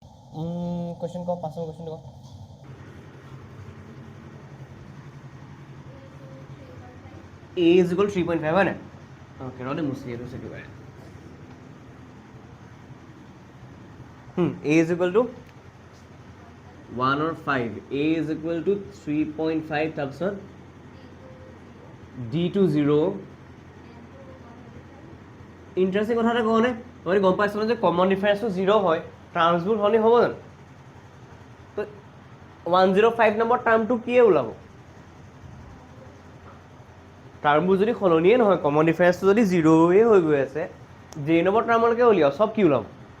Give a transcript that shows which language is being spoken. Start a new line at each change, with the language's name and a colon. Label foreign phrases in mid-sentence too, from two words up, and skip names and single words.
Assamese: কুৱেশ্যন কওক 5 নম্বৰ কুৱেশ্যনটো কওক
English: a is equal to 3.5
Assamese: হয় নাই অ'কে ৰ দে মুছি এইটো একেবাৰে
English: a is equal to 1 or 5 a is equal to 3.5
Assamese: তাৰপিছত
English: d to 0
Assamese: ইণ্টাৰেষ্টিং কথা এটা কওঁনে তই গম পাইছ যে
English: common difference
Assamese: 0 হয় টাৰ্মছবোৰ সলনি হ'ব জানো তো 105 নম্বৰ টাৰ্মটো কিয়ে ওলাব টাৰ্মবোৰ যদি সলনিয়ে নহয়
English: common difference
Assamese: যদি 0য়ে হৈ গৈ আছে j নম্বৰ টাৰ্মলৈকে উলিয়াও চব কি ওলাব